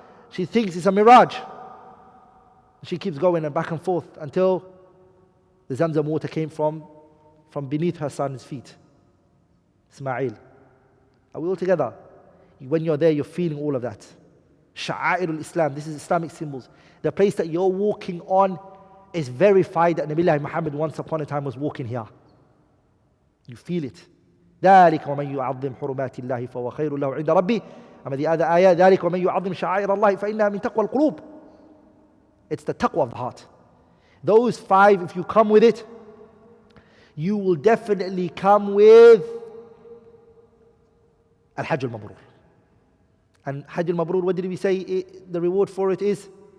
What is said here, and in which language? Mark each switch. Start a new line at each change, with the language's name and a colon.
English: She thinks it's a mirage. She keeps going and back and forth until the Zamzam water came from beneath her son's feet. Ismail. Are we all together? When you're there, you're feeling all of that. Sha'airul Islam. This is Islamic symbols. The place that you're walking on is verified that Nabi Muhammad once upon a time was walking here. You feel it.
Arabic: ذلك ومن يعظم حرمات الله فهو خير له عند ربه. أما
English: the other ayah,
Arabic: ذلك ومن يعظم شعائر الله فإنها من تقوى القلوب.
English: It's the taqwa of the heart. Those 5, if you come with it, you will definitely come with al-Hajj al-Mabrur. And Hajj al-Mabrur, what did we say the reward for it is?